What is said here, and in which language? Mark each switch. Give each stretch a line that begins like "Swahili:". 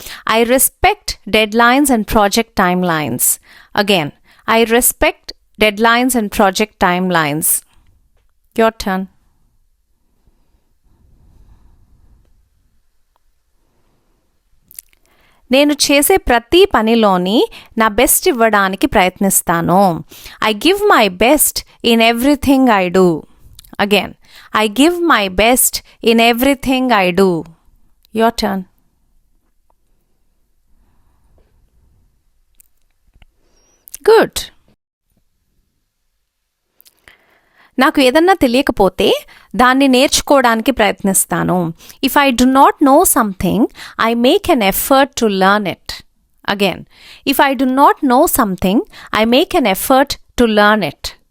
English: I respect deadlines and project timelines. Again, I respect deadlines and project timelines. Your turn.
Telugu: నేను చేసే ప్రతి పనిలోని నా best ఇవ్వడానికి ప్రయత్నిస్తాను.
English: I give my best in everything I do. Again, I give my best in everything I do. Your turn. Good.
Telugu: నాకు ఏదన్నా తెలియకపోతే దాన్ని నేర్చుకోవడానికి ప్రయత్నిస్తాను.
English: If I do not know something, I make an effort to learn it. Again, if I do not know something, I make an effort to learn it.